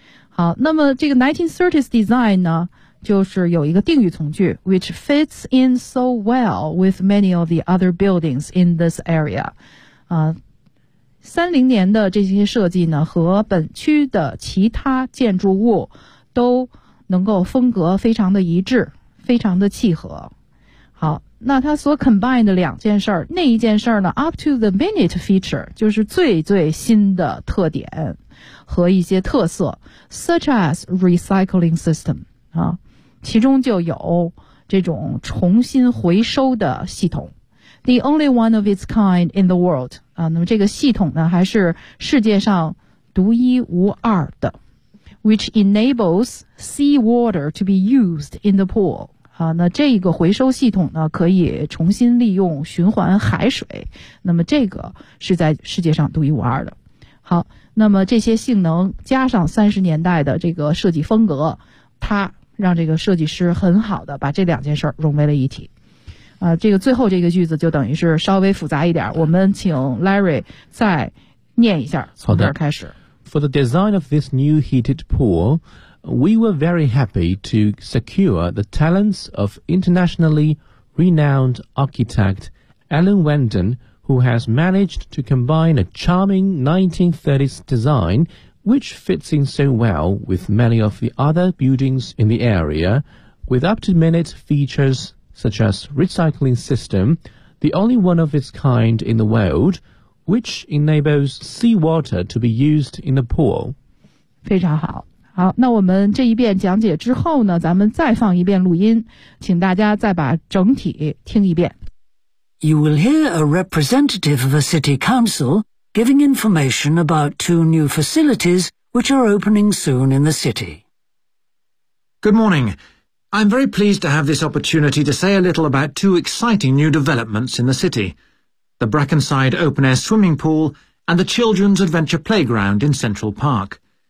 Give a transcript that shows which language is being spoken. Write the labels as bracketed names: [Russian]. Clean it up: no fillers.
[Chinese] 好，那么这个 [English] 1930s design [Chinese] 呢就是有一个定语从句 [English] which fits in so well with many of the other buildings in this area。 [Chinese] 30年的这些设计呢和本区的其他建筑物都能够风格非常的一致，非常的契合。好，那他所 combine 的两件事儿，那一件事儿呢 [English] up to the minute feature, [Chinese] 就是最最新的特点和一些特色 [English] such as recycling system, [Chinese] 啊，其中就有这种重新回收的系统。 [English] The only one of its kind in the world. [Chinese] 啊，那么这个系统呢还是世界上独一无二的。 [English] Which enables seawater to be used in the pool. [Chinese] 啊，那这个回收系统呢可以重新利用循环海水。那么这个是在世界上独一无二的。好，那么这些性能加上30年代的这个设计风格，它让这个设计师很好的把这两件事儿融为了一体。这个最后这个句子就等于是稍微复杂一点，我们请 Larry 再念一下，从这儿开始。 [English] For the design of this new heated pool, we were very happy to secure the talents of internationally renowned architect Alan Wenden, who has managed to combine a charming 1930s design, which fits in so well with many of the other buildings in the area, with up-to-minute features. Such as recycling system, the only one of its kind in the world, which enables seawater to be used in the pool. [Chinese] 非常好。好，那我们这一遍讲解之后呢，咱们再放一遍录音，请大家再把整体听一遍。 [English] You will hear a representative of a city council giving information about two new facilities which are opening soon in the city. Good morning. I'm very pleased to have this opportunity to say a little about two exciting new developments in the city, the Brackenside Open Air Swimming Pool and the Children's Adventure Playground in Central Park.